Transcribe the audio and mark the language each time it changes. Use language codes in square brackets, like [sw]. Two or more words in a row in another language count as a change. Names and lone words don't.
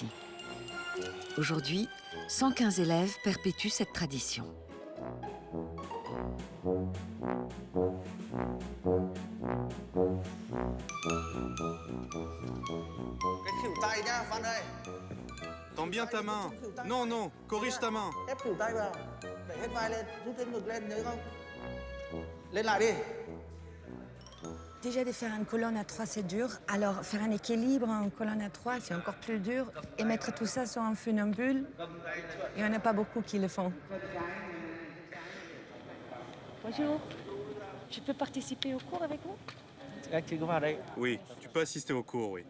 [fr] Aujourd'hui, 115 élèves perpétuent cette tradition. Tends bien ta main. Non, non, corrige ta main. [vi] Ép khuỷu tay vào. Đẩy hết vai lên, rút thêm ngực lên, nhớ không? Lên lại đi. [fr] Déjà, de faire une colonne à 3, c'est dur. Alors, faire un équilibre en colonne à 3, c'est encore plus dur. Et mettre tout ça sur un funambule, il n'y en a pas beaucoup qui le font. Bonjour. Je peux participer au cours avec vous? Oui, tu peux assister au cours, oui.